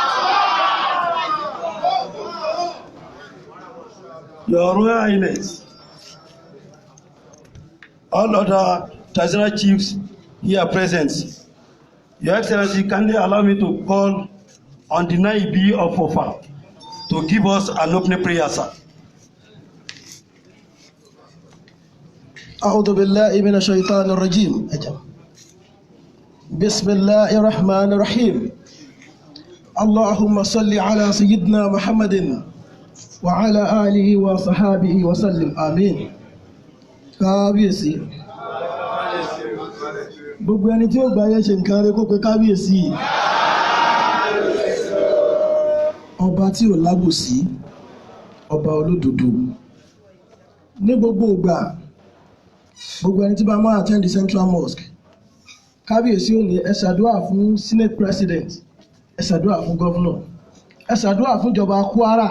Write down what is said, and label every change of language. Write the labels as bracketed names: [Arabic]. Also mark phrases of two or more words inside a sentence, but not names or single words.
[English] Your Royal Highness, all other traditional chiefs here present, Your Excellency, kindly allow me to call on the Naibi of Ofa to give us an opening prayer, sir. [Arabic] أعوذ بالله من الشيطان الرجيم. بسم الله الرحمن الرحيم. اللهم صل على سيدنا محمد وعلى آله وصحابه وسلم. آمين. [Yoruba] kábíyèsí gbogbo ẹni tí ó gbà yẹ ṣe nǹkan rẹ̀ kó pe kábíyèsí ọba tí ò lábòsí ọba olódodo ní gbogbo ìgbà gbogbo ẹni tí bá máa attend the Central Mosque kábíyèsí ò ní ẹ ṣàdúrà fún Senate President, ẹ ṣàdúrà fún Governor, ẹ ṣàdúrà fún ìjọba Kwara.